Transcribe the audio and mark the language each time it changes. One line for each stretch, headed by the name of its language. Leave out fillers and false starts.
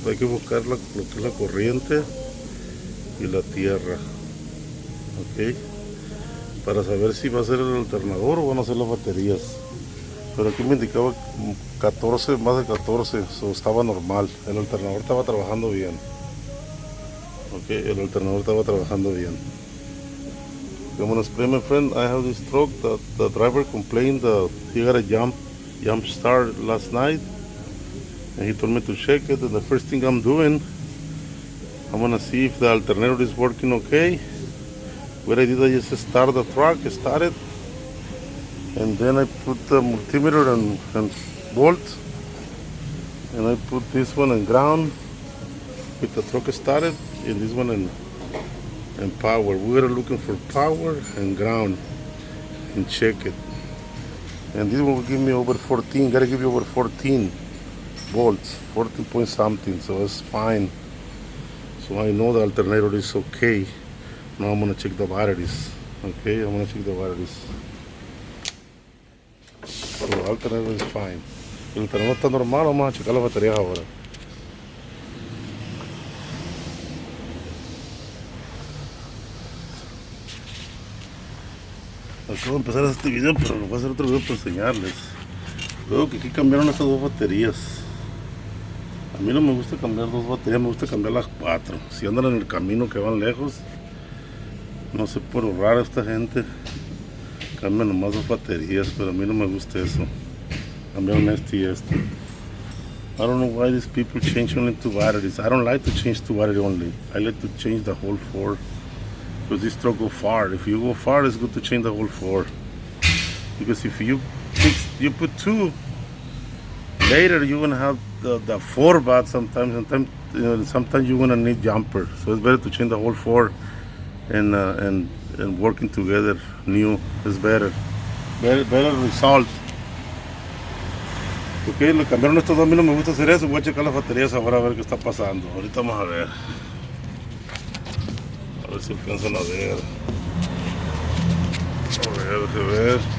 Spanish: Entonces hay que buscar lo que es la corriente y la tierra, ok, para saber si va a ser el alternador o van a ser las baterías. Pero aquí me indicaba 14, más de 14, so estaba normal, el alternador estaba trabajando bien, ok, el alternador estaba trabajando bien.
English: I'm gonna explain, my friend. I have this truck that the driver complained that he got a jump start last night, and he told me to check it. And the first thing I'm doing, I'm gonna see if the alternator is working okay. What I did, I just start the truck, started, and then I put the multimeter and volt, and I put this one in ground with the truck started, and this one in power. We were looking for power and ground and check it. And this one will give me over 14, gotta give you over 14 volts, 14 point something, so it's fine. So I know the alternator is okay. Now I'm gonna check the batteries. Okay, I'm gonna check the batteries. So the alternator is fine.
Spanish: El alternador está normal, vamos a checar las baterías ahora. Acabo de empezar este video, pero lo voy a hacer otro video para enseñarles. Veo que aquí cambiaron estas dos baterías. A mí no me gusta cambiar dos baterías, me gusta cambiar las 4. Si andan en el camino que van lejos, no sé por ahorrar a esta gente, cambian nomás dos baterías, pero a mí no me gusta eso. Cambiaron este y este.
English: I don't know why these people change only 2 batteries. I don't like to change 2 batteries only. I like to change the whole 4. Because this truck go far. If you go far, it's good to change the whole 4. Because if you put 2, later you're gonna have the 4 bat sometimes. Sometimes you're gonna need jumper. So it's better to change the whole 4 and working together new is better. Better result.
Spanish: Ok, lo cambiaron estos dos. A mí no me gusta hacer eso. Voy a checar las baterías ahora a ver qué está pasando. Ahorita vamos a ver. A ver si alcanzan a ver. A ver.